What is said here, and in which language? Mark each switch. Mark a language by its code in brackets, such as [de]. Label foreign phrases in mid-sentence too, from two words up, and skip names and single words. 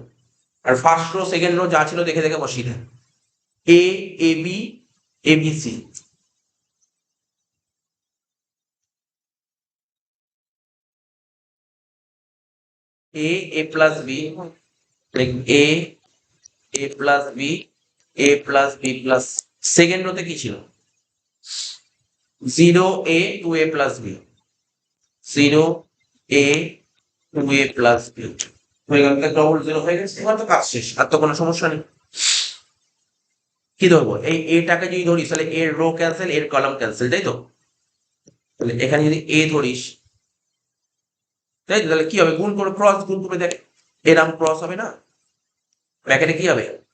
[bn] আর [en] first row second row [bn] যা ছিল দেখে দেখে বসিয়ে দেন, [en] a a b a b c, a a plus b, like a plus b a plus b plus, [bn] সেকেন্ড রোতে কি ছিল [en] 0a 2a plus b, 0a 2a plus b [bn] হয়ে গেল, ডবল 0 হয়ে গেছে, এবার তো কাজ শেষ, আর তো কোনো সমস্যা নেই। কি ধরবো, এই এটাকে যদি ধরিস তাহলে এর [en] row cancel, [bn] এর [en] column cancel, [bn] তাই তো। তাহলে এখানে যদি এ ধরিস, তাই তো, তাহলে কি হবে গুণ করে ক্রস গুণ করে দেখ, এর নাম ক্রস হবে না, ব্র্যাকেটে কি হবে